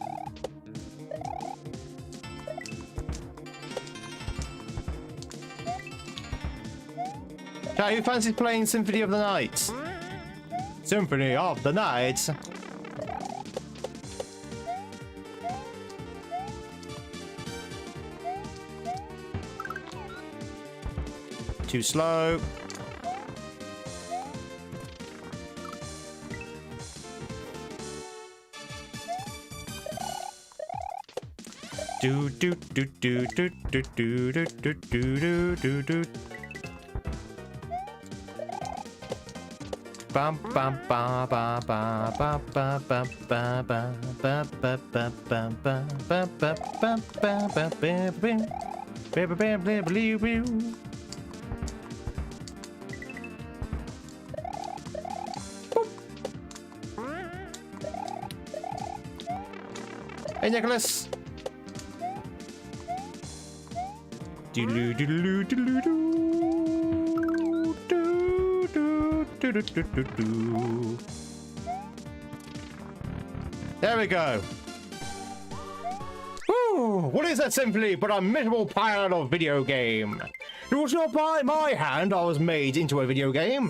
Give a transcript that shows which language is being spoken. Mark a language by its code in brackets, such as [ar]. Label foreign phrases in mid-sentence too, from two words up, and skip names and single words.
[en] Who fancies playing Symphony of the Night? Symphony of the Night. Too slow. Do do do do do do do do do do do do. Bam bam ba ba ba ba ba ba ba ba ba ba ba ba ba ba ba ba ba ba ba. Hey Nicholas. Doodaloo doodaloo doodaloo. There we go. Woo! What is that simply but a miserable pile of video game? It was not by my hand I was made into a video game.